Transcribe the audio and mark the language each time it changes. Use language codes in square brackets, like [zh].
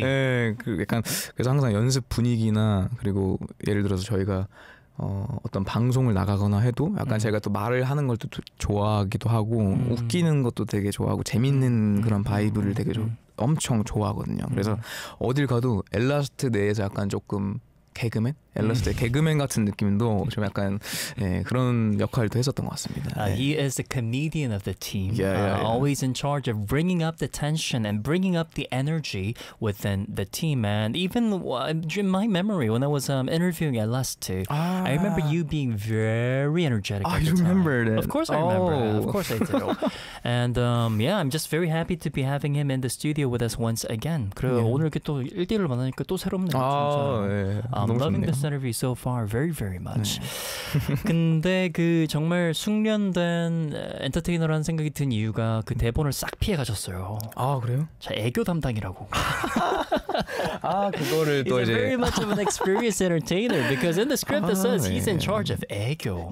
[ko] 예, 그 약간 그래서 항상 연습 분위기나 그리고 예를 들어서 저희가 어떤 방송을 나가거나 해도 약간 제가 또 말을 하는 걸 또 좋아하기도 하고 웃기는 것도 되게 좋아하고 재밌는 그런 바이브를 되게 엄청 좋아하거든요. 그래서 어딜 가도 엘라스트 내에서 약간 조금 개그맨? 엘라스트 개그맨 같은 느낌도 좀 약간 예, 그런 역할도 했었던 것 같습니다. [en] He is the comedian of the team. Yeah, yeah, yeah. Always in charge of bringing up the tension and bringing up the energy within the team. And even in my memory, when I was interviewing Elastu, I remember you being very energetic. I remember that. Of course I remember. Of course I do. And yeah, I'm just very happy to be having him in the studio with us once again. [ko] 그리고 yeah. 오늘 또 1대1로 만나니까 또 새롭네요. 진짜. 너무 좋네요. [en] This interview so far, very, very much. [ko] 근데 그 정말 숙련된 엔터테이너라는 생각이 든 이유가 그 대본을 싹 피해 가셨어요. 아 그래요? 자 애교 담당이라고. 아 그거를 또 [en] he's [ko] 이제. [en] He's very much of an experienced entertainer because in the script it says he's in charge of 애교.